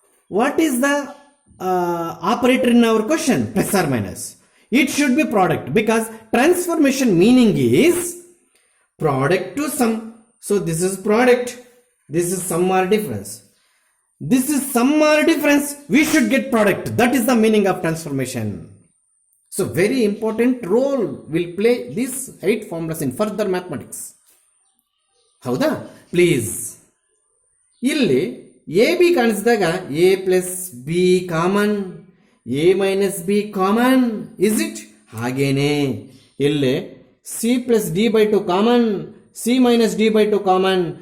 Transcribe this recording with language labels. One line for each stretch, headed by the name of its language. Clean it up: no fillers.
English: What is the operator in our question? Plus or minus. It should be product because transformation meaning is product to sum. So this is product, this is sum or difference. This is sum or difference. We should get product. That is the meaning of transformation. So very important role will play these 8 formulas in further mathematics.
Kannada: ಹೌದಾ? Please ಇಲ್ಲಿ A B ಕಾಣಿಸಿದಾಗ A plus B common, A minus B common.
English: Is it?
Kannada: ಹಾಗೇನೆ ಇಲ್ಲಿ C plus D by 2 common, C minus D by 2 common.